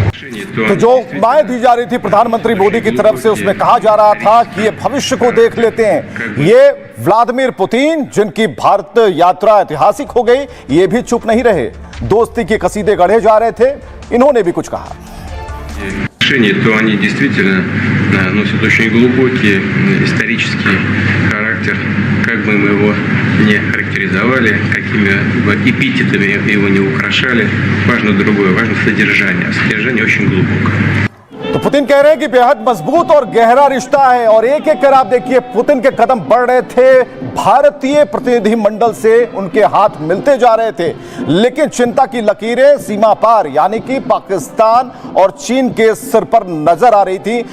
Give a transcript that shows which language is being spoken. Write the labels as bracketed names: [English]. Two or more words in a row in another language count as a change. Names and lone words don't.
[Hindi] तो जो बातें दी जा रही थी प्रधानमंत्री मोदी की तरफ से, उसमें कहा जा रहा था कि ये भविष्य को देख लेते हैं। ये व्लादिमीर पुतिन, जिनकी भारत यात्रा ऐतिहासिक हो गई, ये भी चुप नहीं रहे, दोस्ती के कसीदे गढ़े जा रहे थे। इन्होंने भी कुछ कहा। [Russian] то они действительно носят очень глубокий исторический характер, как бы мы его не характеризовали, какими бы эпитетами его не украшали. Важно другое, важно содержание. А содержание очень глубокое. [Hindi] तो पुतिन कह रहे हैं कि बेहद मजबूत और गहरा रिश्ता है और एक एक कर आप देखिए पुतिन के कदम बढ़ रहे थे भारतीय प्रतिनिधिमंडल से उनके हाथ मिलते जा रहे थे, लेकिन चिंता की लकीरें सीमा पार यानी कि पाकिस्तान और चीन के सिर पर नजर आ रही थी।